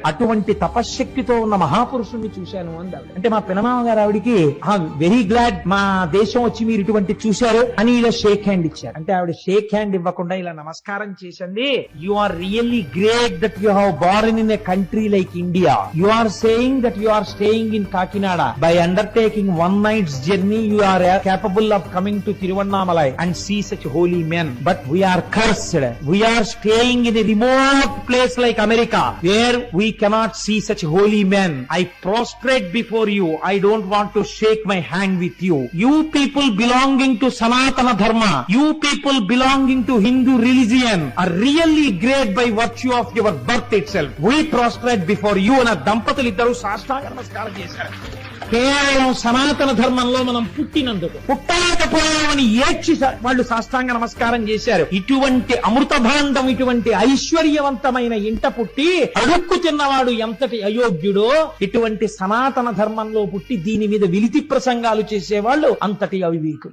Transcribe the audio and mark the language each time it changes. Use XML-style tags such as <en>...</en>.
<te>అటువంటి తపశ్శక్తితో ఉన్న మహాపురుషుణ్ణి చూశాను అంది. అంటే మా పినమామ గారు ఆవిడికి</te> <en>very glad</en> <te>మా దేశం వచ్చి మీరు ఇటువంటి చూశారు అని ఇలా షేక్ హ్యాండ్ ఇచ్చారు. అంటే ఆవిడ షేక్ హ్యాండ్ ఇవ్వకుండా ఇలా నమస్కారం చేసింది.</te> <en>You are really great that you have born in a country like India. You are saying that you are staying in Kakinada. By undertaking one night's journey, you are capable of coming to Tiruvannamalai and see such holy men. But we are cursed. We are staying in a remote place like America, where we cannot see such holy men. I prostrate before you. I don't want to shake my hand with you. You people belonging to Sanatana Dharma, you people belonging to Hindu religion are really great by virtue of your birth itself. We prostrate before you. And</en> <te>దంపతులు ఇద్దరు సాష్టాంగ నమస్కారం చేశారు. కేవలం సనాతన ధర్మంలో మనం పుట్టినందుకు, పుట్టలేకపోయామని ఏడ్చి వాళ్ళు సాష్టాంగ నమస్కారం చేశారు. ఇటువంటి అమృత భాండం, ఇటువంటి ఐశ్వర్యవంతమైన ఇంట పుట్టి అడుక్కు తిన్నవాడు ఎంతటి అయోగ్యుడో, ఇటువంటి సనాతన ధర్మంలో పుట్టి దీని మీద విలితి ప్రసంగాలు చేసేవాళ్ళు అంతటి అవివేకులు.</te>